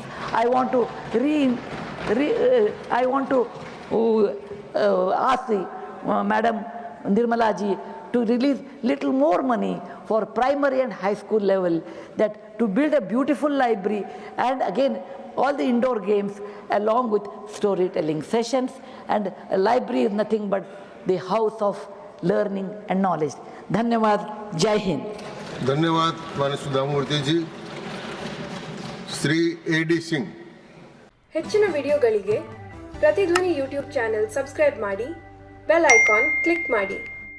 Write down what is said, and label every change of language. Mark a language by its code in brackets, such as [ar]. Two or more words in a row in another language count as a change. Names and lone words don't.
[en] I want to ask the Madam Nirmala ji to release little more money for primary and high school level, that to build a beautiful library and again all the indoor games along with storytelling sessions. And a library is nothing but the house of learning and knowledge. [hi] धन्यवाद। जय हिंद. धन्यवाद माननीय सुधामूर्ति जी. [kn] ಶ್ರೀ A.D. ಸಿಂಗ್. ಹೆಚ್ಚಿನ ವಿಡಿಯೋಗಳಿಗೆ ಪ್ರತಿಧ್ವನಿ ಯೂಟ್ಯೂಬ್ ಚಾನೆಲ್ ಸಬ್ಸ್ಕ್ರೈಬ್ ಮಾಡಿ, ಬೆಲ್ ಐಕಾನ್ ಕ್ಲಿಕ್ ಮಾಡಿ.